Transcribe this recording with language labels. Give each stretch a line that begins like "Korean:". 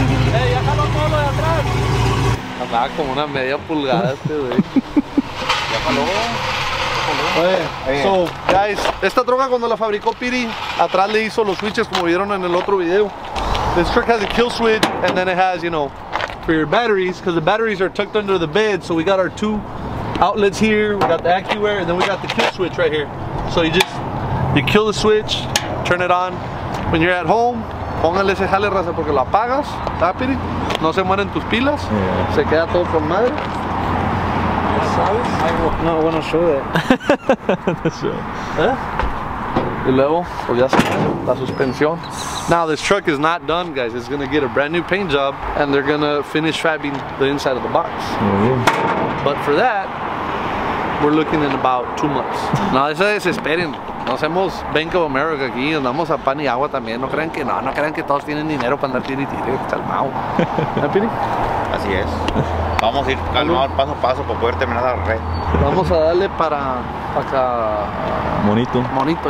Spanish: Ya jaló todo lo de atrás. Andaba como una media pulgada este güey. Ya jaló.
English: So, guys,
Spanish: esta troca cuando la fabricó Piri, atrás le hizo los switches como vieron en el otro video.
English: This truck has a kill switch, and then it has, you know, for your batteries, because the batteries are tucked under the bed. So we got our 2 outlets here, we got the AccuAir, and then we got the kill switch right here. So you kill the switch, turn it on. When you're at home,
Spanish: póngale ese jale, raza, porque lo apagas, ¿tá, Piri? No se mueren tus pilas, se queda todo con madre. ¿Sabes? No, bueno,
English: show that.
Spanish: Y luego, pues ya está, la suspensión.
English: Now this truck is not done, guys. It's gonna get a brand new paint job, and they're gonna finish fabbing the inside of the box. But for that, we're looking in about 2 months.
Spanish: No se desesperen. No hacemos Bank of America aquí, andamos a pan y agua también. No crean que todos tienen dinero para andar tire y tire, calmado. Así es. Vamos a ir calmados paso a paso para poder terminar la red. Vamos a darle para acá. Monito,